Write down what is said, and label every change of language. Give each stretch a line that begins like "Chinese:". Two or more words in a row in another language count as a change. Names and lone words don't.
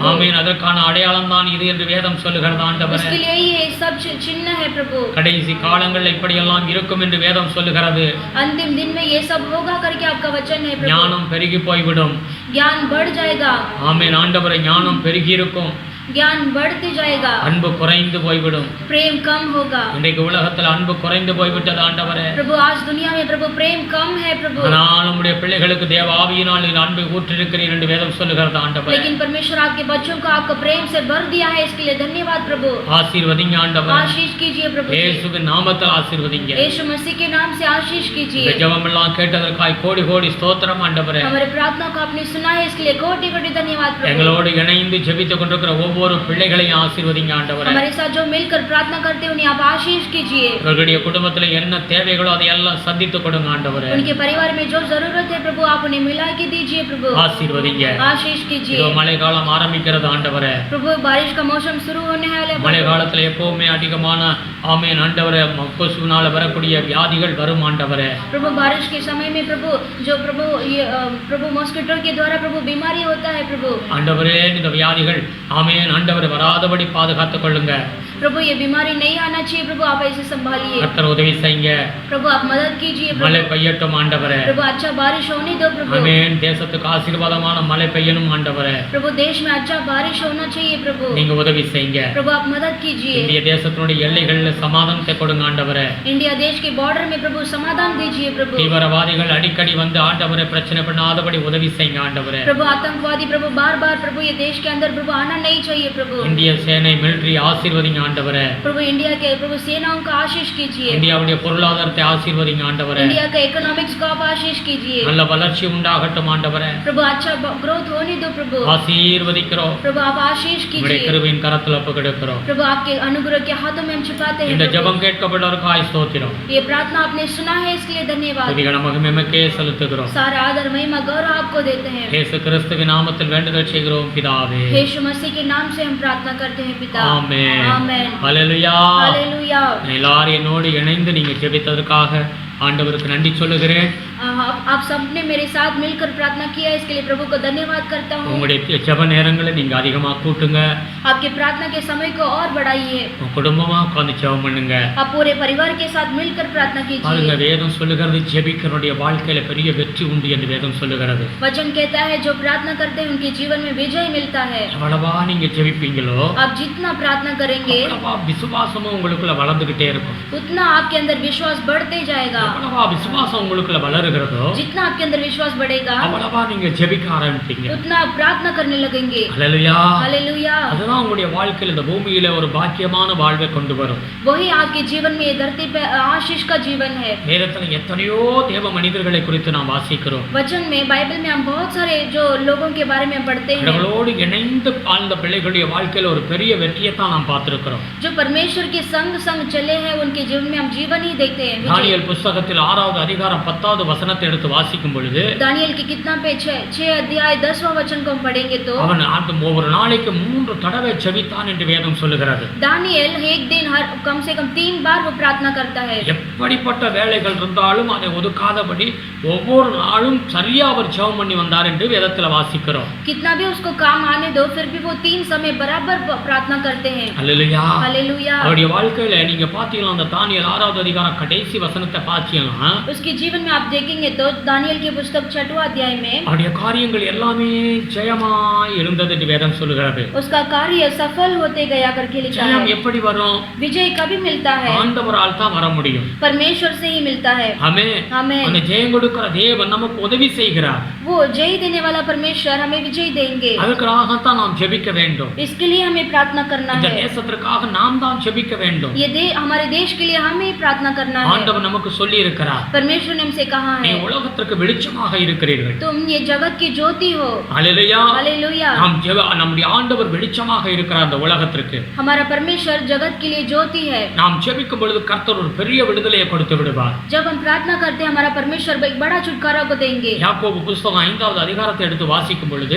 Tamil: ஆமென். அதற்கான அடையாளம் தான் இது என்று வேதம் சொல்லுகிறது ஆண்டவரே.
Hindi: उसके लिए ये सब चिन्ह है प्रभु।
Tamil: கடைசி காலங்களில் இப்படியெல்லாம் இருக்கும் என்று வேதம் சொல்லுகிறது.
Hindi: अंतिम दिन में ये सब होगा करके आपका वचन है प्रभु।
Tamil: ஞானம் பெருகி போய்விடும்.
Hindi: ज्ञान बढ़ जाएगा।
Tamil: ஆமென் ஆண்டவரே. ஞானம் பெருகி இருக்கும்,
Hindi: ज्ञान बढ़ते जाएगा,
Tamil: அன்பு குறைந்து போய்விடும்.
Hindi: प्रेम कम होगा।
Tamil: இன்றைக்கு உலகத்தில் அன்பு குறைந்து போய்விட்டது ஆண்டவரே.
Hindi: प्रभु आज दुनिया में प्रभु प्रेम कम है प्रभु।
Tamil: ஆனால் நம்முடைய பிள்ளைகளுக்கு தேவ ஆவியினால் நீர் அன்பை ஊற்றிருக்கிறீர் என்று வேதம் சொல்லுகிறது ஆண்டவரே.
Hindi: लेकिन परमेश्वर आपके बच्चों को आपका प्रेम से भर दिया है, इसके लिए धन्यवाद प्रभु।
Tamil: ஆசீர்வதிங்க ஆண்டவரே.
Hindi: आशीष कीजिए प्रभु।
Tamil: இயேசுவின் நாமத்தில் ஆசீர்வதிங்க.
Hindi: यीशु मसीह के नाम से आशीष
Tamil: இந்த
Hindi: कीजिए।
Tamil: ஜெபம் எல்லாம் கேட்டதற்காய் கோடி கோடி ஸ்தோத்திரம் ஆண்டவரே.
Hindi: हमारे प्रार्थना को आपने सुना है, इसके लिए कोटि कोटि धन्यवाद प्रभु।
Tamil: எங்களோடு இணைந்து ஜெபித்துக் கொண்டிருக்கிற ஒவ்வொரு பிள்ளைகளையும் ஆசீர்வதிங்க ஆண்டவரே.
Hindi: हमारे साथ जो मिलकर प्रार्थना करते हैं उन्हें आप आशीष कीजिए।
Tamil: இவர்களுடைய குடும்பத்தில் என்ன தேவைகளோ அதை எல்லாம் சந்தித்து கொடுங்க ஆண்டவரே.
Hindi: उनके परिवार में जो जरूरत है प्रभु आप उन्हें मिला के दीजिए प्रभु।
Tamil: ஆசீர்வதிங்க.
Hindi: आशीष कीजिए
Tamil: இதோ மழை காலம் ஆரம்பிக்கிறது ஆண்டவரே.
Hindi: प्रभु। बारिश का मौसम शुरू होने वाला है
Tamil: மழை
Hindi: प्रभु।
Tamil: காலத்துல எப்பவுமே அதிகமான ஆமென் ஆண்டவரே கொசுவினால வரக்கூடிய வியாதிகள் வரும் ஆண்டவரே.
Hindi: प्रभु बारिश के समय में प्रभु जो प्रभु ये प्रभु मॉस्किटो के द्वारा प्रभु बीमारी होता है प्रभु।
Tamil: ஆண்டவரே இந்த வியாதிகள் ஆமென் ஆண்டவரே வராதபடி பாதுகாத்துக் கொள்ளுங்க.
Hindi: प्रभु ये बीमारी नहीं आना चाहिए प्रभु, आप ऐसे संभालिए
Tamil: கர்த்தர் உதவி செய்யுங்க.
Hindi: प्रभु। आप मदद कीजिए
Tamil: மழை
Hindi: प्रभु।
Tamil: பெய்யட்டும் ஆண்டவரே.
Hindi: प्रभु अच्छा बारिश होने दो प्रभु।
Tamil: ஆமென். தேசத்துக்கு ஆசீர்வாதமான மழை பெய்யணும் ஆண்டவரே.
Hindi: प्रभु देश में अच्छा बारिश होना चाहिए प्रभु।
Tamil: நீங்க உதவி செய்யுங்க.
Hindi: प्रभु आप मदद कीजिए।
Tamil: இந்திய தேசத்தினுடைய எல்லைகளில் சமாதானத்தை கொடுங்க ஆண்டவரே.
Hindi: इंडिया देश के बॉर्डर में प्रभु समाधान दीजिए प्रभु।
Tamil: தீவிரவாதிகள் அடிக்கடி வந்து ஆண்டவரை பிரச்சனை பண்ணாதபடி உதவி செய்யுங்க ஆண்டவரே.
Hindi: प्रभु आतंकवादी प्रभु बार प्रभु ये देश के अंदर प्रभु आना नहीं चाहिए प्रभु।
Tamil: இந்திய சேனை மிலிட்டரி ஆசீர்வதிங்க ஆண்டவரே.
Hindi: प्रभु इंडिया के प्रभु सेनाओं का आशीष कीजिए।
Tamil: இந்தியாவுடைய பொருளாதாரத்தை ஆசீர்வதிங்க ஆண்டவரே.
Hindi: इंडिया का इकोनॉमिक्स को आप आशीष कीजिए
Tamil: நல்ல வளர்ச்சி உண்டாகட்டும் ஆண்டவரே.
Hindi: प्रभु। अच्छा ग्रोथ होने दो प्रभु।
Tamil: ஆசீர்வதிக்கிறோம்.
Hindi: प्रभु आप आशीष
Tamil: உங்களுடைய
Hindi: कीजिए
Tamil: கிருபையின் கரத்தில் ஒப்புக்கொடுக்கிறோம்.
Hindi: प्रभु। आपके अनुग्रह के हाथों में हम छिपाते हैं
Tamil: இந்த
Hindi: प्रभु।
Tamil: ஜெபம் கேட்கப்பட்டவருக்காய் ஸ்தோத்திரம்.
Hindi: ये प्रार्थना आपने सुना है, इसके लिए धन्यवाद।
Tamil: துதிகன மகிமைக்கே செலுத்துகிறோம்.
Hindi: सारा आदर महिमा गौरव आपको देते हैं।
Tamil: இயேசு கிறிஸ்துவின் நாமத்தில் வேண்டுதல் செய்கிறோம் பிதாவே.
Hindi: यीशु मसीह के नाम से हम प्रार्थना करते हैं पिता। आमेन। आमेन। Amen.
Tamil: ஹல்லேலூயா.
Hindi: Hallelujah.
Tamil: எல்லாரும் என்னோடு இணைந்து நீங்க ஜெபித்ததற்காக ஆண்டவருக்கு நன்றி சொல்லுகிறேன்.
Hindi: आप सबने मेरे साथ मिलकर प्रार्थना किया, इसके लिए प्रभु को धन्यवाद करता हूँ.
Tamil: உங்களுடைய ஜெப நேரங்களை நீங்க அதிகமா கூட்டுங்க.
Hindi: आपके प्रार्थना के समय को और बढ़ाइए.
Tamil: உங்க குடும்பமா உட்கார்ந்து ஜெபம் பண்ணுங்க.
Hindi: आप पूरे परिवार के साथ मिलकर प्रार्थना
Tamil: பாருங்க,
Hindi: कीजिए.
Tamil: வேதம் சொல்லுகிறது ஜெபிக்கிறவருடைய வாழ்க்கையில பெரிய வெற்றி உண்டு என்று வேதம் சொல்லுகிறது.
Hindi: वचन कहता है जो प्रार्थना करते हैं उनके जीवन में विजय मिलता है.
Tamil: எவ்வளவா நீங்க ஜெபிப்பீங்களோ
Hindi: आप जितना प्रार्थना करेंगे
Tamil: அவ்வளவா விசுவாசமும் உங்களுக்குள்ள வளர்ந்துகிட்டே இருக்கும்.
Hindi: उतना आपके अंदर विश्वास बढ़ते जाएगा.
Tamil: எவ்வளவா விசுவாசம் உங்களுக்குள்ள வளருகிறதோ
Hindi: जितना आपके अंदर विश्वास बढ़ेगा
Tamil: அவ்வளவா நீங்க ஜெபிக்க ஆரம்பிப்பீங்க.
Hindi: उतना आप प्रार्थना करने लगेंगे.
Tamil: ஹல்லேலூயா.
Hindi: हालेलुया.
Tamil: அதுதான் உங்களுடைய வாழ்க்கையில இந்த பூமியில ஒரு பாக்கியமான வாழ்வை கொண்டு வரும்.
Hindi: वही आपके जीवन में ये धरती पे आशीष का जीवन है.
Tamil: வேதத்துல எத்தனையோ தேவ மனிதர்களை குறித்து நாம் வாசிக்கிறோம்.
Hindi: वचन में बाइबल में हम बहुत सारे जो लोगों के बारे में पढ़ते हैं
Tamil: அவர்களோடு இணைந்து வாழ்ந்த பிள்ளைகளுடைய வாழ்க்கையில ஒரு பெரிய வெற்றியை தான் நாம் பார்த்திருக்கிறோம்.
Hindi: जो परमेश्वर के संग संग चले हैं उनके जीवन में हम जीवन ही देखते हैं.
Tamil: தானியேல் புத்தகத்தில் 6வது அதிகாரம் 10வது வசனத்தை எடுத்து வாசிக்கும் பொழுது
Hindi: दानियल की कितना पे 6 अध्याय 10वां वचन को हम पढ़ेंगे तो
Tamil: அவன் ஒவ்வொரு நாளைக்கு 3 தடவை ஜெபித்தான் என்று வேதம் சொல்லுகிறது.
Hindi: दानियल एक दिन हर कम से कम 3 बार वो प्रार्थना करता है.
Tamil: எப்படிப்பட்ட வேலைகள் இருந்தாலும் அதை ஒதுக்காதபடி ஒவ்வொரு நாளும் சரியா அவர் ஜெபம் பண்ணி வந்தார் என்று வேதத்துல வாசிக்கிறோம்.
Hindi: कितना भी उसको काम आने दो फिर भी वो 3 समय बराबर प्रार्थना करते हैं.
Tamil: ஹல்லேலூயா.
Hindi: हालेलुया.
Tamil: அவருடைய வாழ்க்கையில நீங்க பாத்தீங்கன்னா அந்த தானியேல் 6வது அதிகாரம் கடைசி வசனத்தை பாத்தீங்கன்னா
Hindi: उसके जीवन में आप देखेंगे तो दानियल की पुस्तक 6वां अध्याय में
Tamil: அவருடைய காரியங்கள் எல்லாமே ஜெயமாய் இருந்தது என்று வேதம் சொல்லுகிறது.
Hindi: उसका कार्य सफल होते गया करके लिखा
Tamil: ஜெயம்
Hindi: है.
Tamil: எப்படி வரும்?
Hindi: विजय कभी मिलता है?
Tamil: ஆண்டவரால் தான் வர முடியும்.
Hindi: परमेश्वर से ही मिलता है.
Tamil: ஆமென்.
Hindi: आमेन.
Tamil: அந்த ஜெயம் கொடுக்கிற தேவன் நமக்கு உதவி செய்கிறார்.
Hindi: वो जय देने वाला परमेश्वर हमें विजय देंगे.
Tamil: அதுக்காகத்தான் நாம் ஜெபிக்க வேண்டும்.
Hindi: इसके लिए हमें प्रार्थना करना
Tamil: இந்த
Hindi: है.
Tamil: தேசத்திற்காக நாம் தான் ஜெபிக்க வேண்டும்.
Hindi: ये हमारे देश के लिए हमें प्रार्थना करना है.
Tamil: ஆண்டவர் நமக்கு சொல்லி இருக்கிறார்.
Hindi: परमेश्वर ने हमसे कहा
Tamil: நீ
Hindi: है
Tamil: உலகத்திற்கு வெளிச்சமாக இருக்கிறீர்கள்.
Hindi: तुम ये जगत की ज्योति हो.
Tamil: ஹல்லேலூயா.
Hindi: हालेलुया.
Tamil: நம்முடைய ஆண்டவர் வெளிச்சமாக இருக்கிறார் அந்த உலகத்திற்கு.
Hindi: हमारा परमेश्वर जगत के लिए ज्योति है.
Tamil: நாம் ஜெபிக்கும் பொழுது கர்த்தர் ஒரு பெரிய விடுதலையை கொடுத்து விடுவார்.
Hindi: जब हम प्रार्थना करते हैं हमारा परमेश्वर एक बड़ा छुटकारा को देंगे.
Tamil: யாக்கோபு புத்தகம் 5வது அதிகாரத்தை எடுத்து வாசிக்கும் பொழுது